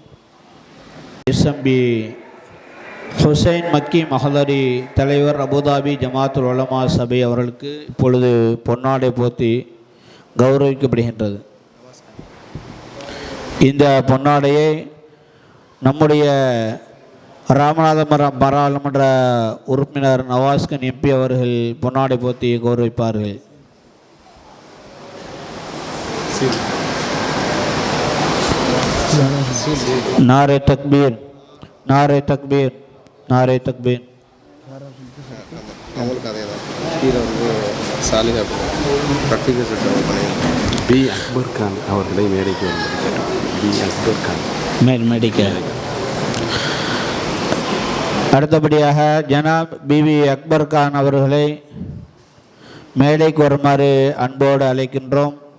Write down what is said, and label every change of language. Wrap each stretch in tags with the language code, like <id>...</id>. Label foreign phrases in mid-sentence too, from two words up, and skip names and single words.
<ta>எஸ்எம்பி ஹுசைன் மக்கி மஹலரி தலைவர் அபுதாபி ஜமாத்துல் உலமா சபை அவர்களுக்கு இப்பொழுது பொன்னாடை போர்த்தி கௌரவிக்கப்படுகின்றது. இந்த பொன்னாடையை நம்முடைய ராமநாதபுரம் பாராளுமன்ற உறுப்பினர் நவாஸ்கன் எம்பி அவர்கள் பொன்னாடை போர்த்தி கௌரவிப்பார்கள்.</ta> <ur>نعرۂ تکبیر، نعرۂ تکبیر، نعرۂ تکبیر.</ur> <ta>பி அக்பர் கான் அவர்களை மேடைக்கு வந்திருக்கிறார். பி அக்பர் கான் மேடைக்கு. அடுத்தபடியாக ஜனாப் பிவி அக்பர் கான் அவர்களை மேடைக்கு வருமாறு அன்போடு அழைக்கின்றோம்.</ta>